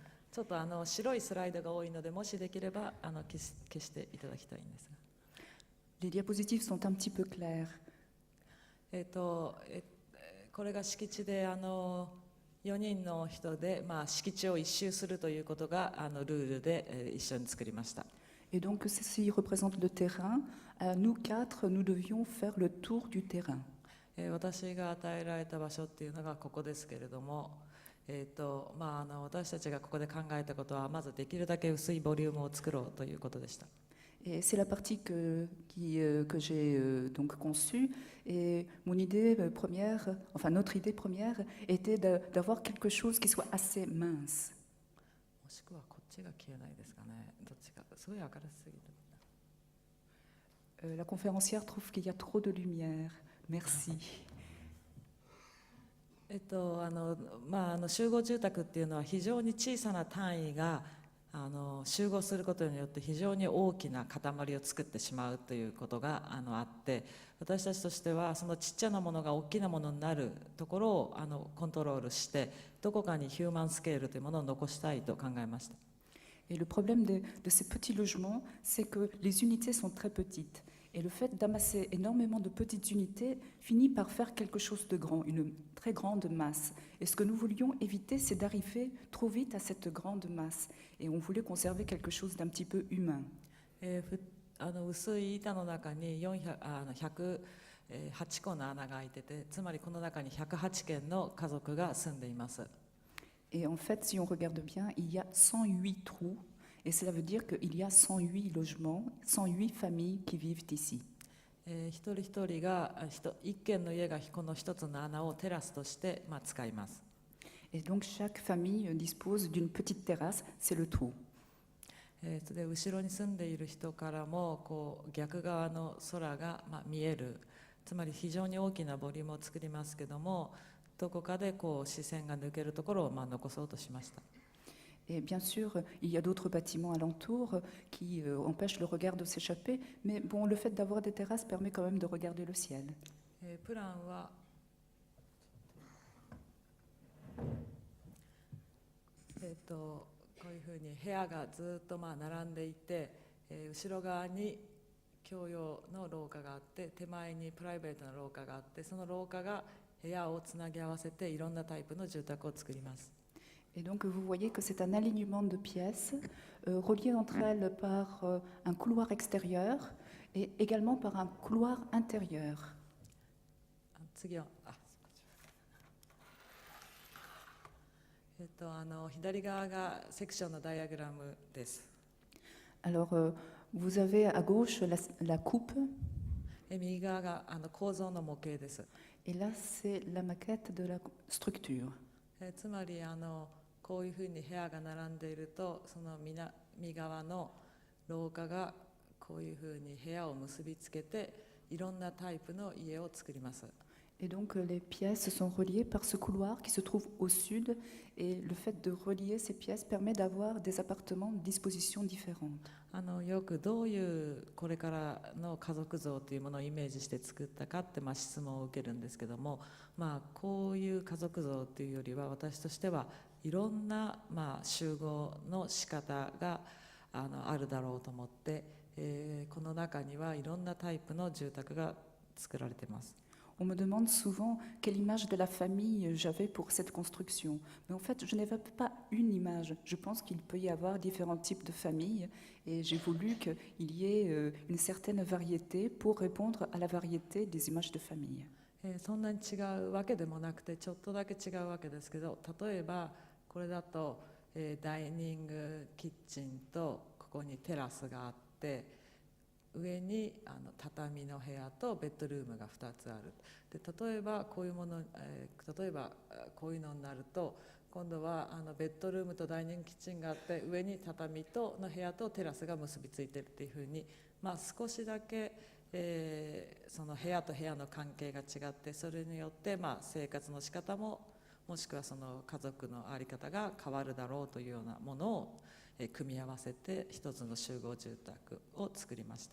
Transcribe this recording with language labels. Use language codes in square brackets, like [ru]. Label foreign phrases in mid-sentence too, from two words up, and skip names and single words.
[ja] ちょっと白いスライドが多いので、もしできれば消していただきたいんですが。 [fr] Les diapositives sont un petit peu claires. [ja] これが敷地で4人の人で、敷地を一周するということがルールで、一緒に作りました。 [fr] Et donc, ceci représente le terrain. Nous quatre, nous devions faire le tour du terrain. [ja] 私が与えられた場所っていうのがここですけれども、私たちがここで考えたことは、まずできるだけ薄いボリュームを作ろうということでした。 [fr] Et c'est la partie que j'ai donc conçue. Et mon idée première, enfin notre idée première, était d'avoir quelque chose qui soit assez mince. [ja] もしくはこっちが消えないですかね。どっちか、すごい明るすぎる。 [fr] La conférencière trouve qu'il y a trop de lumière. Merci. [ja] 集合住宅っていうのは非常に小さな単位が集合することによって非常に大きな塊を作ってしまうということがあって、私たちとしてはそのちっちゃなものが大きなものになるところをコントロールして、どこかにヒューマンスケールというものを残したいと考えました。 [fr] Et le problème de ces petits logements, c'est que les unités sont très petites. Et le fait d'amasser énormément de petites unités finit par faire quelque chose de grand, une très grande masse. Et ce que nous voulions éviter, c'est d'arriver trop vite à cette grande masse. Et on voulait conserver quelque chose d'un petit peu humain. [ja] 薄い板の中に108個の穴が開いてて、つまりこの中に108軒の家族が住んでいます。 [fr] Et en fait, si on regarde bien, il y a 108 trous. Et cela veut dire qu'il y a 108 logements, 108 familles qui vivent ici. [ja] 一人一人が一軒の家がこの一つの穴をテラスとして、使います。 [fr] Et donc chaque famille dispose d'une petite terrasse, c'est le trou. [ja] で後ろに住んでいる人からも逆側の空が、見える、つまり非常に大きなボリュームを作りますけども、どこかで視線が抜けるところを残そうとしました。 [fr] Et bien sûr, il y a d'autres bâtiments alentours qui empêchent le regard de s'échapper, mais bon, le fait d'avoir des terrasses permet quand même de regarder le ciel. [ja] プランはこういうふうに部屋がずっと並んでいて、後ろ側に共用の廊下があって、手前にプライベートな廊下があって、その廊下が部屋をつなぎ合わせていろんなタイプの住宅を作ります。 [fr] Et donc vous voyez que c'est un alignement de pièces reliées entre elles par un couloir extérieur et également par un couloir intérieur. [ja] 次は左側がセクションのダイアグラムです。 [fr] Alors vous avez à gauche la coupe. [ja] 右側が構造の模型です。 [fr] Et là c'est la maquette de la structure. [ja] つまりこういうふうに部屋が並んでいると、その南側の廊下がこういうふうに部屋を結びつけて、いろんなタイプの家を作ります。 [fr] Et donc les pièces sont reliées par ce couloir qui se trouve au sud, et le fait de relier ces pièces permet d'avoir des appartements de dispositions différentes. [ja] よくどういうこれからの家族像というものをイメージして作ったかって質問を受けるんですけども、こういう家族像というよりは、私としてはいろんな集合の仕方があるだろうと思って、この中にはいろんなタイプの住宅が作られています。 [fr] On me demande souvent quelle image de la famille j'avais pour cette construction. Mais en fait, je n'avais pas une image. Je pense qu'il peut y avoir différents types de familles, et j'ai voulu qu'il y ait une certaine variété pour répondre à la variété des images de famille. [ja] そんなに違うわけでもなくて、ちょっとだけ違うわけですけど、例えばこれだと、ダイニングキッチンとここにテラスがあって、上に畳の部屋とベッドルームが2つある。で例えばこういうもの、例えばこういうのになると、今度はベッドルームとダイニングキッチンがあって、上に畳との部屋とテラスが結びついてるっていうふうに、少しだけ、その部屋と部屋の関係が違って、それによって生活の仕方も、もしくはその家族の在り方が変わるだろうというようなものを組み合わせて一つの集合住宅を作りました。